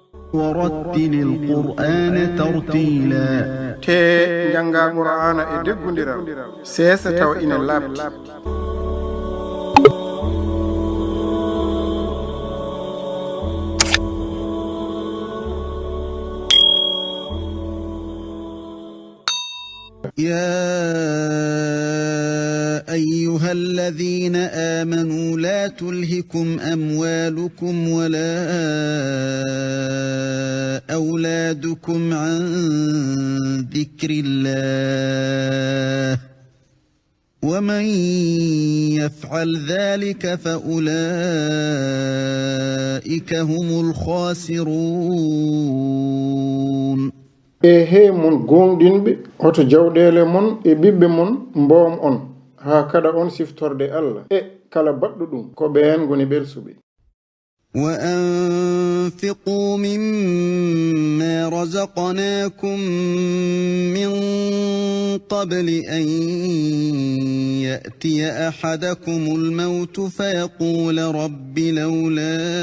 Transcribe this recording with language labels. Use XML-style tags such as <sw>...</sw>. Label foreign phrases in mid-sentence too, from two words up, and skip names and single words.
<ar>ورتل القرآن ترتيلا</ar> <ff>te janga qur'ana e deggundiral sesa taw ina labti</ff> <ar>يا أيها الذين آمنوا لا تلهكم أموالكم ولا أولادكم عن ذكر الله ومن يفعل ذلك فأولئك هم الخاسرون</ar> <ff>he mon gonɗinɓe hoto jawɗele mon e ɓiɓɓe mon mbom on ha kada on siftorde Allah e kala baɗɗo ɗum ko ɓen goni ɓelsuɓe</ff> <ar>وأنفقوا مما رزقناكم من قبل أن يأتي أحدكم الموت فيقول رب لولا</ar>